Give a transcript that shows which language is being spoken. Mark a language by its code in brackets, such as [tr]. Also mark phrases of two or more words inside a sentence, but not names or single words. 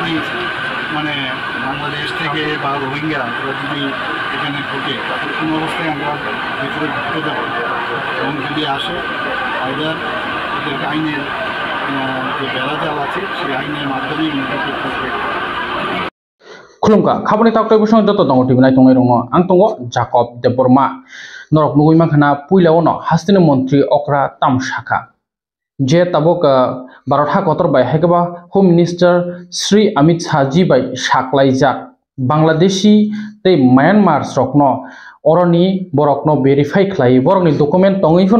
[bn] মানে বাংলাদেশ থেকে বা রোহিঙ্গা ওরা যদি এখানে ঢোকে তাদের কোনো অবস্থায় আমরা ভিতরে ঢুকতে দেবো এবং যদি আসে আইদার ওদেরকে আইনের যে বেড়াজাল আছে সেই আইনের মাধ্যমে ইন্টারপ্রেট করবে। [trp] खुलुमका खाबनि ताकतै बुसं जत दङ टिभि नाय तंनाय रङ आं तंग जाकब देबबर्मा नरक नुगै माखना पुइलावनो हास्तिनि मन्त्रि अक्रा तामसाखा जे ताबक भारत हाकतर बाय हेगबा [en] home minister [trp] श्री अमित शाह जी बाय साक्लाइजाक बांग्लादेशी ते म्यांमार स्रकनो अरनि बरकनो वेरीफाई खलाय बरकनि डकुमेन्ट तंगैफोर